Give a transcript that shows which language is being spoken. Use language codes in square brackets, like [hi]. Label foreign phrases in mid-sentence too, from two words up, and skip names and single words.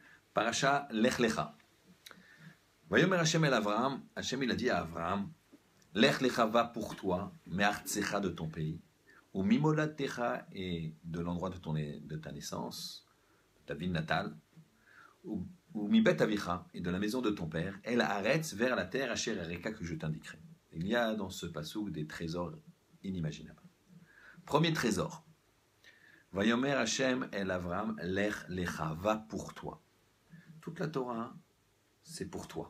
[he] פרשת לך לך. ויאמר השם אל אברהם, [fr] Hashem il a dit à Avraham, [he] לך לך [fr] va pour toi, me'artsecha de ton pays, [he] וממולדתך [fr] et de l'endroit de ta naissance, de ta ville natale, [he] ומבית אביך [fr] et de la maison de ton père, [he] אל הארץ [fr] vers la terre, [he] אשר אראך [fr] que je t'indiquerai. Il y a dans ce passouk des trésors inimaginables. Premier trésor. [he] ויאמר השם אל אברהם, לך לך, [fr] va pour toi. Toute la Torah, c'est pour toi.